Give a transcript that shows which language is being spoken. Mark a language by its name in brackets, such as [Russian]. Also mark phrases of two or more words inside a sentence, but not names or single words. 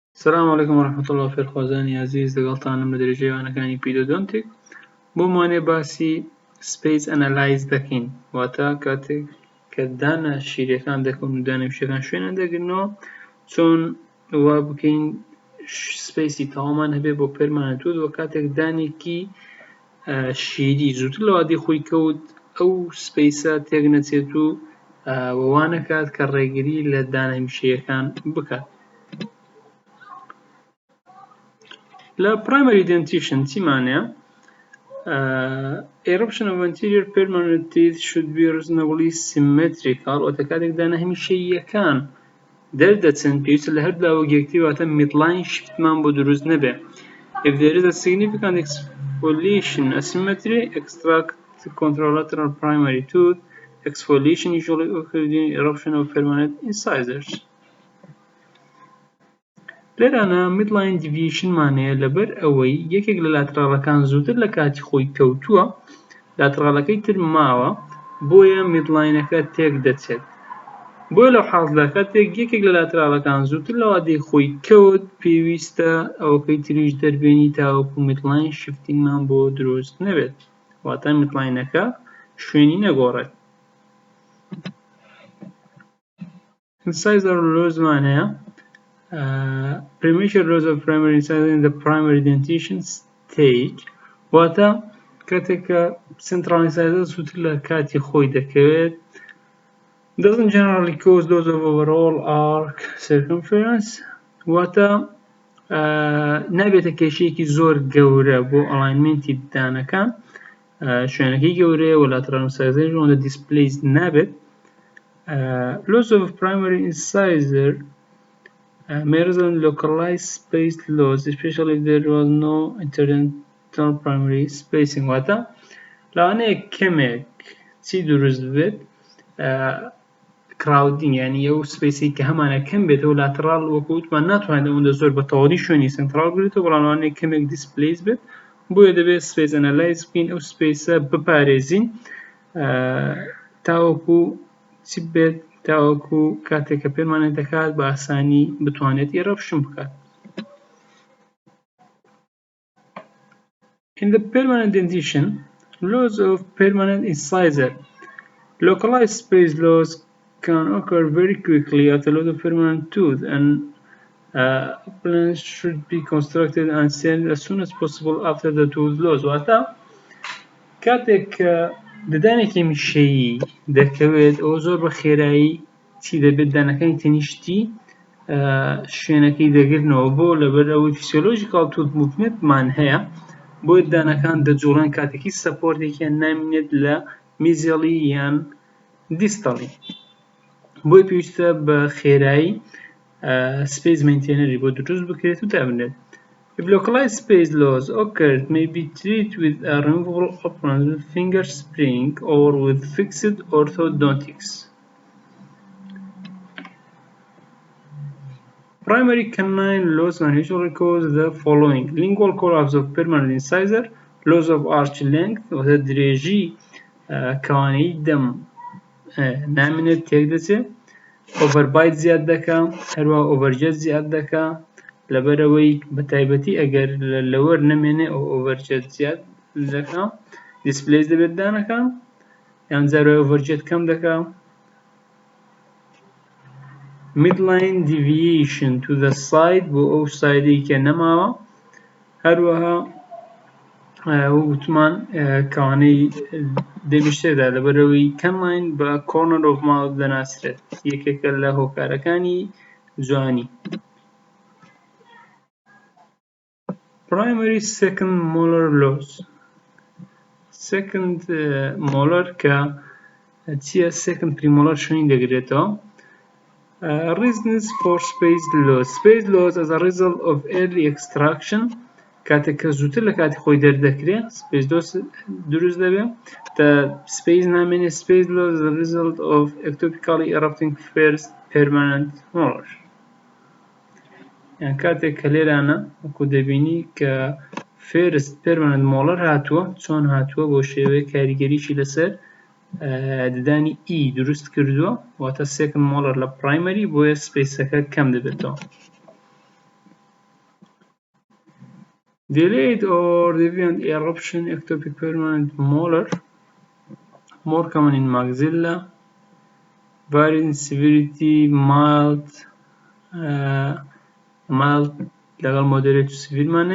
[Arabic] السلام عليكم ورحمة الله وبركاته [Central Kurdish] عزیز دەگەڵتانم لە دەرەجەیەوانەکانی پیدۆدۆنتیک بۆمانێ باسی [English] space analyze [Central Kurdish] دەکەین واتە کاتێک کە دانە شیرەکان دەکەون و دانە وشەکان شوێنە دەگرنەوە چۆن وا بکەین سپیسی تەواومان هەبێ بۆ پەرمانەنت و کاتێک دانێکی شیری زووتر لە وادی خۆی کەوت ئەو سپیسە تێک نەچێت و وانەکات کە ڕێگری لە دانە وشەیەکان بکات. La [English] primary dentition [Central Kurdish] چیمانەیە؟ [English] Eruption of anterior permanent teeth should be reasonably symmetrical [Central Kurdish] واتە کاتێک دانە هەمیشەییەکان دەردەچن پێویستە لە هەردوو لاوە یەکتری واتە [English] midline shift [Central Kurdish] مان بۆ دروست نەبێ. [English] If there is a significant exfoliation asymmetry, extract contralateral primary tooth. Exfoliation usually occurs during eruption of permanent incisors. [Central Kurdish] لێرانە [English] midline deviation [Central Kurdish] مانەیە لەبەر ئەوەی یەکێک لە لاترالەکان زووتر لە کاتی خۆی کەوتووە لاترالەکەی تر ماوە بۆیە midlineەکە تێک دەچێت. بۆیە لەو حاڵەتدا کاتێک یەکێک لە لاترالەکان زووتر لە وادەی خۆی کەوت پێویستە ئەوەکەی تریش دەربێنی تاوەکو [English] midline shifting [Central Kurdish] مان بۆ دروست نەبێت واتە midlineەکە شوێنی نەگۆڕێت. [English] Incisor loss مانەیە premature loss of primary incisor in the primary dentition stage [Central Kurdish] واتە کاتێک کە [English] central incisor [Central Kurdish] زووتر لە کاتی خۆی دەکەوێت [English] doesn't generally cause loss of overall arc circumference [Central Kurdish] واتە نابێتە کێشەیەکی زۆر گەورە بۆ ئەلاینمنتی دانەکان شوێنەکەی گەورەیە و [English] lateral incisor [Central Kurdish] ئەوەندە displaced نابێت. [English] Loss of primary incisor may result in localized spaced loss, especially if there was no interdental primary spacing. [Central Kurdish] واتە لەوانەیە کەمێک چی دروست بێت crowding یعنی ئەو سپیسی کە هەمانە کەم بێت و لاترال وەکوتمان ناتوانێت ئەوەندە زۆر بە تەواوی شوێنی سنترال بگرێتەوە بەڵام لەوانەیە کەمێک دیسپلیس بێت بۆیە دەبێت [English] space analyze [Central Kurdish] بکەین ئەو سپیسە بپارێزین تاوەکو چی بێت تاوەکو کاتێک کە پەرمانەنت دەکات بە ئاسانی بتوانێت ئێرەپشن بکات. [English] In the permanent dentition, loss of permanent incisor. Localized space loss can occur very quickly at a lot of permanent tooth and implants should be constructed and sent as soon as possible after the tooth loss. [Central Kurdish] واتە کاتێک ددانێکی میشەیی دەکەوێت ئەوە زۆر بە خێرایی چی دەبێت دانەکانی تەنیشتی شوێنەکەی دەگرنەوە بۆ لەبەر ئەوەی [English] physiological tooth movementمان [Central Kurdish] هەیە بۆیە دانەکان دەجوڵێن کاتێکی سەپۆرتێکیان نامێنێت لە میزیەڵی یان دیستەڵی بۆی پێویستە بە خێرایی [English] space maintainerی [Central Kurdish] بۆ دروست بکرێت و دابنێت. [English] If localized space loss occurred, may be treated with a removable operation with finger spring or with fixed orthodontics. Primary canine loss can usually cause the following: lingual collapse of permanent incisor, loss of arch length [Central Kurdish] واتە درێژی کەوانەی دەم نامێنێت تێک دەچێت overbite زیاد دەکا هەروەها overjet زیاد دەکا لەبەرەوەی بەتایبەتی ئەگەر لەوەر نەمێنێ ئەو overjet زیاد دەکا displace دەبێت دانەکان یان جارێ overjet کەم دەکا. [English] midline deviation to the side [Central Kurdish] بۆ ئەو سایدەی کە نەماوە هەروەها وتمان کەوانەی دەبیشتێدا لەبەرەوەی canine بە [English] corner of mouth [Central Kurdish] دەناسرێت یەکێکە لە هۆکارەکانی جوانی. [English] Primary second molar loss. Second molar [Central Kurdish] کە چیە [English] second premolar [Central Kurdish] شوێنی دەگرێتەوە. [English] Reasons for spaced loss. Spaced loss as a result of early extraction [Central Kurdish] کاتێک کە زووتر لە کاتی خۆی دەردەکرێت [English] spaced loss [Central Kurdish] دروست دەبێت تا space نامێنێ [English] spaced loss as a result of ectopically erupting first permanent molar. [Central Kurdish] یان کاتێک کە لێرانە وەکو دەبینی کە [English] first permanent molar [Central Kurdish] هاتووە چۆن هاتووە بۆ شێوەیە کاریگەریشی لەسەر ددانی ئی دروست کردووە واتە [English] second molar [Central Kurdish] لە primary بۆیە سپیسەکە کەم دەبێتەوە. [English] Delayed or deviant eruption, ectopic permanent molar, more common in maxilla, varying in severity, mild لەگەڵ moderate to severe مانێ.